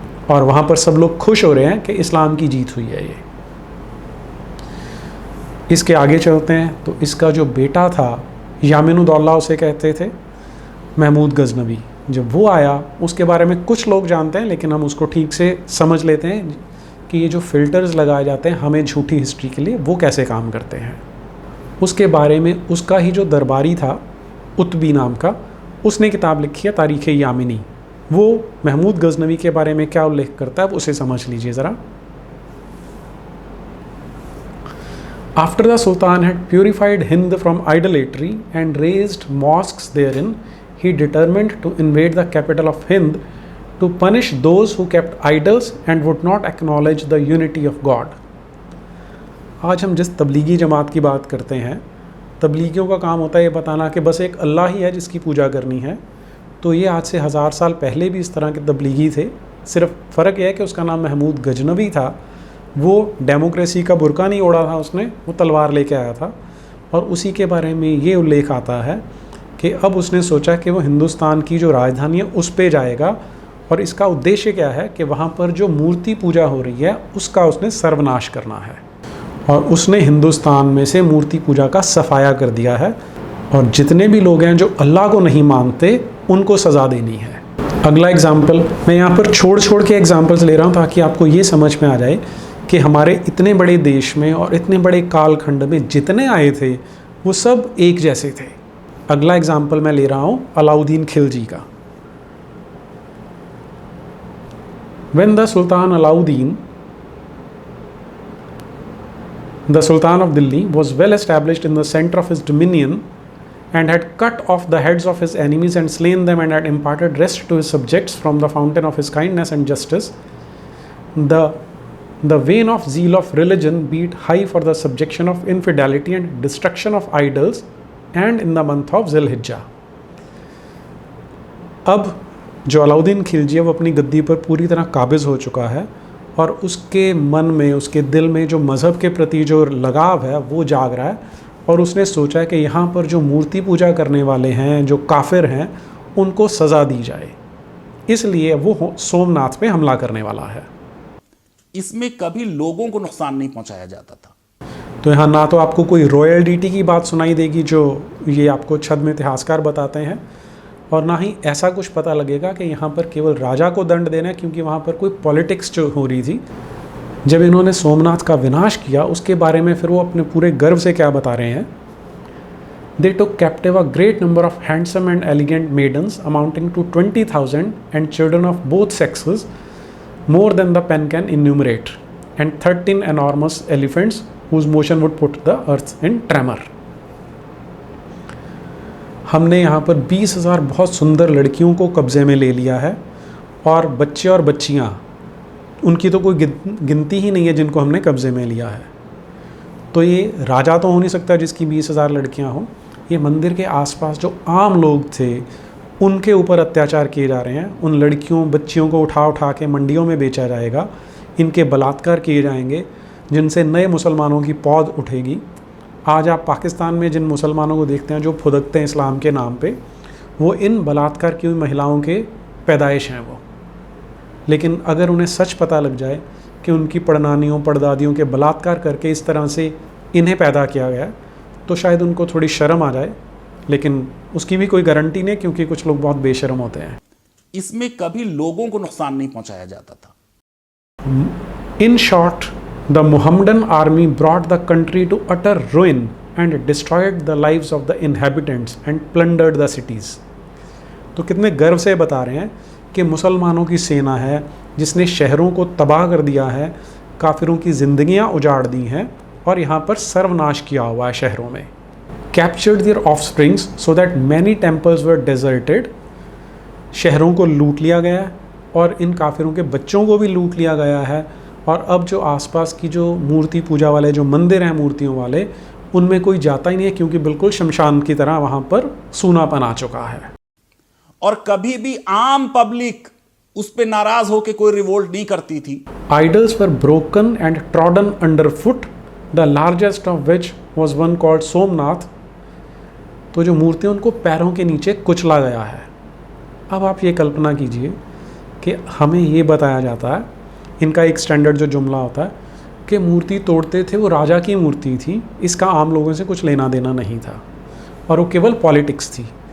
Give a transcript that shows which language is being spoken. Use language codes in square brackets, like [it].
[hi] और वहाँ पर सब लोग खुश हो रहे हैं कि इस्लाम की जीत हुई है। ये इसके आगे चलते हैं तो इसका जो बेटा था यामिनुद्दौला उसे कहते थे, महमूद गजनवी, जब वो आया उसके बारे में कुछ लोग जानते हैं लेकिन हम उसको ठीक से समझ लेते हैं कि ये जो फ़िल्टर्स लगाए जाते हैं हमें झूठी हिस्ट्री के लिए वो कैसे काम करते हैं। उसके बारे में उसका ही जो दरबारी था उत्बी नाम का, उसने किताब लिखी है तारीख़ यामिनी। वो महमूद गजनवी के बारे में क्या उल्लेख करता है उसे समझ लीजिए ज़रा। [en] After the Sultan had purified Hind from idolatry and raised mosques therein, he determined to invade the capital of Hind to punish those who kept idols and would not acknowledge the unity of God. [hi] आज हम जिस तबलीगी जमात की बात करते हैं, तबलीगियों का काम होता है ये बताना कि बस एक अल्लाह ही है जिसकी पूजा करनी है। तो ये आज से 1000 साल पहले भी इस तरह के तबलीगी थे, सिर्फ फ़र्क यह है कि उसका नाम महमूद गजनवी था। वो डेमोक्रेसी का बुर्का नहीं ओढ़ा था उसने, वो तलवार लेके आया था और उसी के बारे में ये उल्लेख आता है कि अब उसने सोचा कि वो हिंदुस्तान की जो राजधानी है उस पे जाएगा और इसका उद्देश्य क्या है कि वहाँ पर जो मूर्ति पूजा हो रही है उसका उसने सर्वनाश करना है और उसने हिंदुस्तान में से मूर्ति पूजा का सफाया कर दिया है और जितने भी लोग हैं जो अल्लाह को नहीं मानते उनको सज़ा देनी है। अगला एग्जाम्पल मैं यहाँ पर छोड़ के एग्जाम्पल्स ले रहा हूँ ताकि आपको ये समझ में आ जाए कि हमारे इतने बड़े देश में और इतने बड़े कालखंड में जितने आए थे वो सब एक जैसे थे। अगला एग्जाम्पल मैं ले रहा हूँ अलाउद्दीन खिलजी का। [en] When the Sultan Alauddin, the Sultan of Delhi, was well established in the center of his dominion and had cut off the heads of his enemies and slain them and had imparted rest to his subjects from the fountain of his kindness and justice, the vein of zeal of religion beat high for the subjection of infidelity and destruction of idols and in the month of Zilhijjah. [hi] अब जो अलाउद्दीन खिलजी है वो अपनी गद्दी पर पूरी तरह काबिज हो चुका है और उसके मन में, उसके दिल में जो मज़हब के प्रति जो लगाव है वो जाग रहा है और उसने सोचा कि यहाँ पर जो मूर्ति पूजा करने वाले हैं, जो काफिर हैं, उनको सज़ा दी जाए। इसलिए वो सोमनाथ पे हमला करने वाला है। इसमें कभी लोगों को नुकसान नहीं पहुंचाया जाता था। तो यहाँ ना तो आपको कोई [en] royal deity [hi] की बात सुनाई देगी जो ये आपको छद्म इतिहासकार बताते हैं और ना ही ऐसा कुछ पता लगेगा कि यहाँ पर केवल राजा को दंड देना है, क्योंकि वहाँ पर कोई पॉलिटिक्स जो हो रही थी। जब इन्होंने सोमनाथ का विनाश किया उसके बारे में फिर वो अपने पूरे गर्व से क्या बता रहे हैं। [en] They took captive a great number of handsome and elegant maidens amounting to 20,000 and children of both sexes, more than the pen can enumerate, and 13 enormous elephants whose motion would put the earth in tremor. [hi] हमने यहाँ पर 20,000 बहुत सुंदर लड़कियों को कब्ज़े में ले लिया है और बच्चे और बच्चियाँ उनकी तो कोई गिनती ही नहीं है जिनको हमने कब्जे में लिया है। तो ये राजा तो हो नहीं सकता जिसकी 20,000 लड़कियां हों। ये मंदिर के आसपास जो आम लोग थे उनके ऊपर अत्याचार किए जा रहे हैं। उन लड़कियों बच्चियों को उठा उठा के मंडियों में बेचा जाएगा, इनके बलात्कार किए जाएंगे, जिनसे नए मुसलमानों की पौध उठेगी। आज आप पाकिस्तान में जिन मुसलमानों को देखते हैं जो फुदकते हैं इस्लाम के नाम पे, वो इन बलात्कार की हुई महिलाओं के पैदाइश हैं वो। लेकिन अगर उन्हें सच पता लग जाए कि उनकी पड़नानियों पड़दादियों के बलात्कार करके इस तरह से इन्हें पैदा किया गया, तो शायद उनको थोड़ी शर्म आ जाए। लेकिन उसकी भी कोई गारंटी नहीं, क्योंकि कुछ लोग बहुत बेशर्म होते हैं। इसमें कभी लोगों को नुकसान नहीं पहुंचाया जाता था। [en] In short, the Muhammadan army brought the country to utter ruin and destroyed the lives of the inhabitants and plundered the cities. [hi] तो कितने गर्व से बता रहे हैं कि मुसलमानों की सेना है जिसने शहरों को तबाह कर दिया है, काफिरों की ज़िंदगियां उजाड़ दी हैं और यहाँ पर सर्वनाश किया हुआ है शहरों में। [en] Captured their offsprings so that many temples were deserted. [hi] शहरों को लूट लिया गया है और इन काफिरों के बच्चों को भी लूट लिया गया है। और अब जो आसपास की जो मूर्ति पूजा वाले जो मंदिर हैं मूर्तियों वाले, उनमें कोई जाता ही नहीं है, क्योंकि बिल्कुल शमशान की तरह वहाँ पर सूनापन आ चुका है। और कभी भी आम पब्लिक उस पे नाराज होकर कोई रिवोल्ट नहीं करती थी। [en] Idols were broken and trodden underfoot, the largest of which was one called Somnath. [hi] तो जो मूर्तियाँ उनको पैरों के नीचे कुचला गया है। अब आप ये कल्पना कीजिए कि हमें ये बताया जाता है, इनका एक स्टैंडर्ड जो जुमला होता है कि मूर्ति तोड़ते थे वो राजा की मूर्ति थी, इसका आम लोगों से कुछ लेना देना नहीं था और वो केवल पॉलिटिक्स थी।